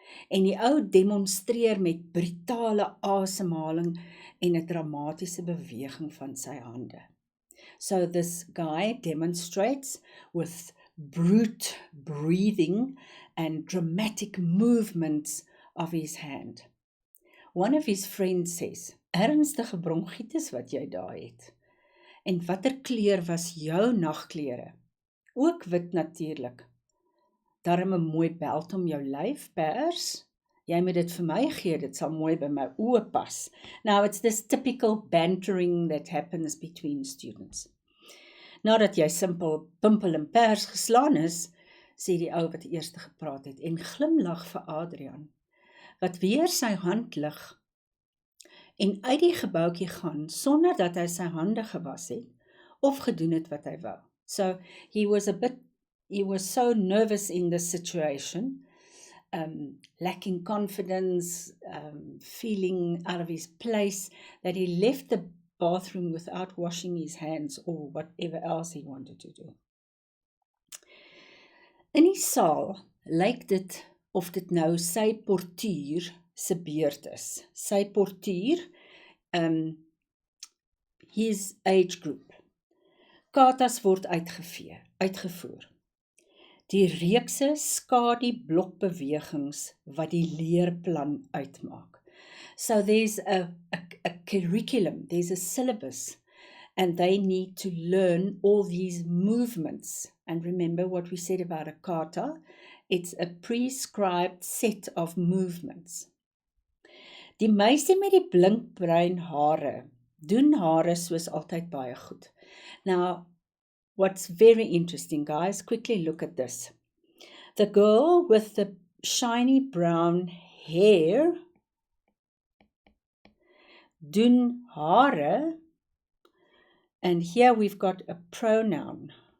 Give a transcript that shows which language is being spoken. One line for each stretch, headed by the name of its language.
Afrikaans: En die ou demonstreer met brutale asemhaling en 'n dramatiese beweging van sy hande.
English: So this guy demonstrates with brute breathing and dramatic movements of his hand. One of his friends says,
Afrikaans: ernstige bronchitis wat jy daar het. En watter kleur was jou nagklere? Ook wit natuurlik. Daarom 'n mooi belt om jou lyf, pers. Jy moet dit vir my gee, dit sal mooi by my oë pas.
English: Now it's this typical bantering that happens between students.
Afrikaans: Nadat jy simpel pimpel en pers geslaan is, sê die ou wat eerste gepraat het, en glimlag vir Adrian, wat weer sy hand lig, en uit die gebouetjie gaan, sonder dat hy sy hande gewas het, of gedoen het wat hy wou.
English: So, he was so nervous in this situation, lacking confidence, feeling out of his place, that he left the bathroom without washing his hands or whatever else he wanted to do.
Afrikaans: In die saal lyk dit of dit nou sy portuur se beurt is. Sy portuur,
English: his age group.
Afrikaans: Katas word uitgevoer. Die reekse skadu-blokbewegings wat die leerplan uitmaak.
English: So there's a curriculum, there's a syllabus, and they need to learn all these movements. And remember what we said about a kata, it's a prescribed set of movements.
Afrikaans: Die meisie met die blinkbruin hare, doen hare soos altyd baie goed. Now,
English: what's very interesting, guys, quickly look at this. The girl with the shiny brown hair,
Afrikaans: doen hare,
English: and here we've got a pronoun.